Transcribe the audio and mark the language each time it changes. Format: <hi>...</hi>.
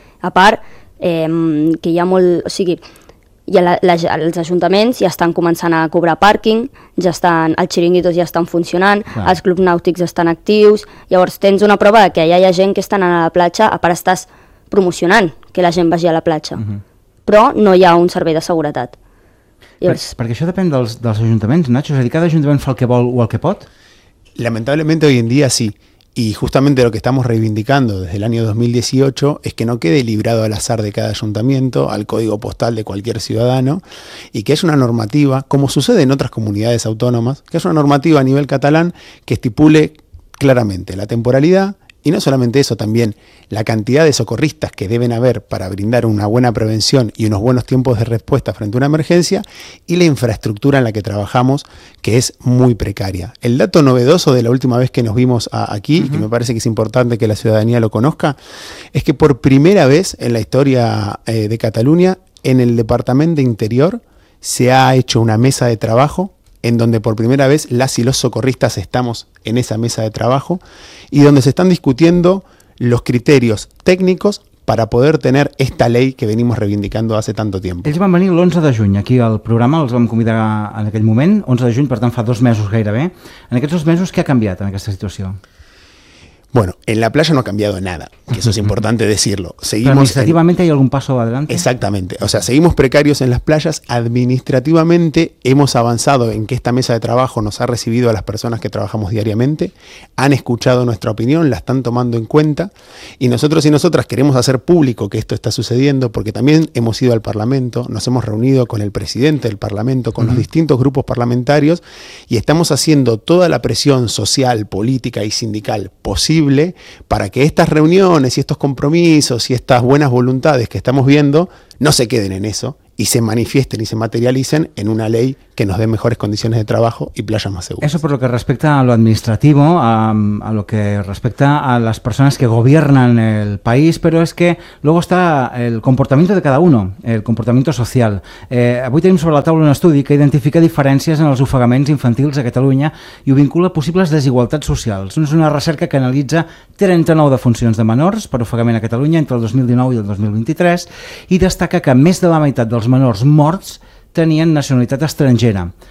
<ca>A part, que hi ha molt... O sigui, ja els ajuntaments ja estan començant a cobrar pàrquing, ja estan, els xiringuitos ja estan funcionant, clar, els clubs nàutics estan actius, llavors tens una prova que ja hi ha gent que està anant a la platja, a part estàs promocionant que la gent vagi a la platja, però no hi ha un servei de seguretat. Perquè això depèn dels ajuntaments, Nacho, és a dir, cada ajuntament fa el que vol o el que pot?</ca> <es>Lamentablemente hoy en día sí, y justamente lo que estamos reivindicando desde el año 2018 es que no quede librado al azar de cada ayuntamiento, al código postal de cualquier ciudadano, y que haya una normativa, como sucede en otras comunidades autónomas, que haya una normativa a nivel catalán que estipule claramente la temporalidad. Y no solamente eso, también la cantidad de socorristas que deben haber para brindar una buena prevención y unos buenos tiempos de respuesta frente a una emergencia, y la infraestructura en la que trabajamos, que es muy precaria. El dato novedoso de la última vez que nos vimos aquí, que me parece que es importante que la ciudadanía lo conozca, es que por primera vez en la historia de Cataluña, en el Departamento de Interior se ha hecho una mesa de trabajo en donde por primera vez las y los socorristas estamos en esa mesa de trabajo y donde se están discutiendo los criterios técnicos para poder tener esta ley que venimos reivindicando hace tanto tiempo.</es> <ca>Ells van venir l'11 de juny aquí al programa, els vam convidar en aquell moment, 11 de juny, per tant fa dos mesos gairebé. En aquests dos mesos, què ha canviat en aquesta situació?</ca> <es>Bueno, en la playa no ha cambiado nada, que eso es importante decirlo. ¿Administrativamente hay algún paso adelante? Exactamente, o sea, seguimos precarios en las playas. Administrativamente hemos avanzado en que esta mesa de trabajo nos ha recibido a las personas que trabajamos diariamente, han escuchado nuestra opinión, la están tomando en cuenta, y nosotros y nosotras queremos hacer público que esto está sucediendo, porque también hemos ido al Parlamento, nos hemos reunido con el presidente del Parlamento, con los distintos grupos parlamentarios, y estamos haciendo toda la presión social, política y sindical posible para que estas reuniones y estos compromisos y estas buenas voluntades que estamos viendo no se queden en eso y se manifiesten y se materialicen en una ley que nos dé mejores condiciones de trabajo y playas más seguras. Eso por lo que respecta a lo administrativo, a lo que respecta a las personas que gobiernan el país, pero es que luego está el comportamiento de cada uno, el comportamiento social.</es> <ca>Avui tenim sobre la taula un estudi que identifica diferències en els ofegaments infantils a Catalunya i ho vincula a possibles desigualtats socials. És una recerca que analitza 39 defuncions de menors per ofegament a Catalunya entre el 2019 i el 2023 i destaca que més de la meitat dels menors morts tenien nacionalitat estrangera.</ca>